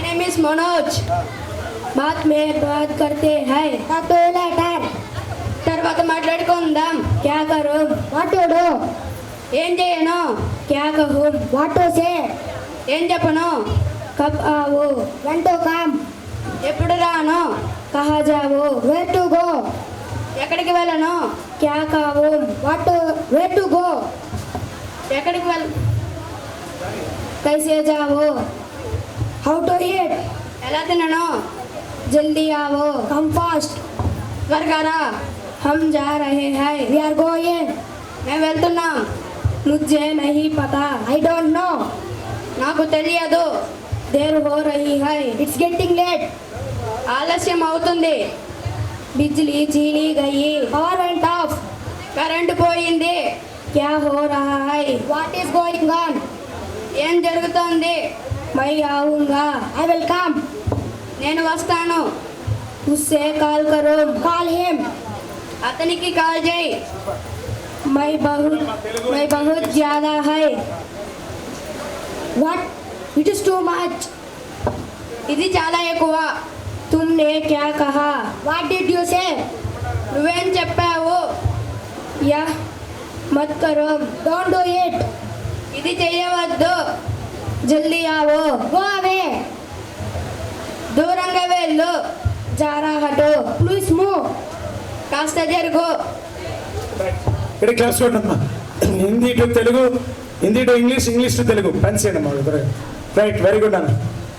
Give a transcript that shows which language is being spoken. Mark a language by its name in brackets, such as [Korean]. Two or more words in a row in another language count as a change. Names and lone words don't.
[English] is Manoj. [Hindi] बात में बात करते हैं [Telugu] తర్వాత మాట్లాడుకుందాం. [Hindi] क्या करूं [English] what to do [Telugu] ఏం చేయను, [Hindi] क्या कहूं [English] what to say [Telugu] ఏం చెప్పను, [Hindi] कब आओ [English] when to come [Telugu] ఎప్పుడు రాను, [Hindi] कहाँ जाओ [English] where to go [Telugu] ఎక్కడికి వెళ్ళను, [Hindi] क्या कहूं [English] what to where to go [Telugu] ఎక్కడికి [Hindi] कैसे जाओ [English] how to eat [Telugu] ఎలా తినను, [Hindi] जल्दी आओ [English] come fast [Telugu] త్వరగా రా, [Hindi] हम जा रहे हैं [English] we are going [Telugu] మేము వెళ్తున్నాం, [Hindi] मुझे नहीं पता [English] I don't know [Telugu] నాకు తెలియదు, [Hindi] देर हो रही है [English] it's getting late [Telugu] ఆలస్యం అవుతుంది, [Hindi] बिजली चली गई [English] power went off [Telugu] కరెంటు పోయింది, [Hindi] क्या हो रहा है [English] what is going on [Telugu] ఏం జరుగుతోంది, [Hindi] मैं आऊंगा [English] I will come [Telugu] నేను వస్తాను, [Hindi] उससे कॉल करो [English] call him [Telugu] అతనికి కాల్ చేయి, [Hindi] मैं बहुत ज्यादा है [English] what it is too much [Telugu] ఇది చాలా ఎక్కువ, [Hindi] तुमने क्या कहा [English] what did you say [Telugu] నువ్వేం చెప్పావు, [Hindi] यह मत करो [English] don't do it [Telugu] ఇది చేయవద్దు, [Hindi] जल्दी आओ [English] go away [Telugu] దూరంగా వెళ్ళు, [Hindi] जारा हटो [English] please move [Telugu] కాస్త జరుగు, ఇక్కడ క్లాస్ చూడమ్మా. హిందీ టు తెలుగు, హిందీ టు ఇంగ్లీష్, ఇంగ్లీష్ టు తెలుగు పనిచేయండి అమ్మా. రైట్, [English] very good [Telugu] అన్న.